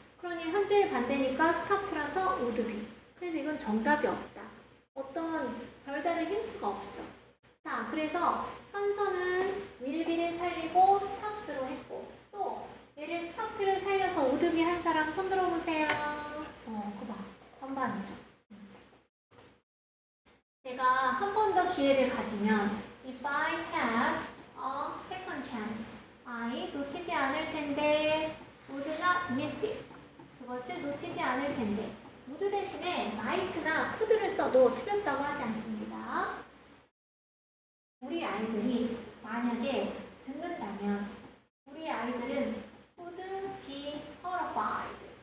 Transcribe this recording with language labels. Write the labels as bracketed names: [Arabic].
[Korean] 그러니 현재의 반대니까 stop라서 would be. 그래서 이건 정답이 없다. 어떤 별다른 힌트가 없어. 자, 그래서 현서는 will be를 살리고 stops로 했고 또 얘를 stop를 살려서 would be 한 사람 손 들어보세요. 그거 봐. 반반이죠. 내가 한 번 더 기회를 가지면 [English] if I had a second chance I [Korean] 놓치지 않을 텐데 [English] would not miss it. [Korean] 그것을 놓치지 않을 텐데 would 대신에 might나 could를 써도 틀렸다고 하지 않습니다. 우리 아이들이 만약에 듣는다면 우리 아이들은 [English] would be horrified.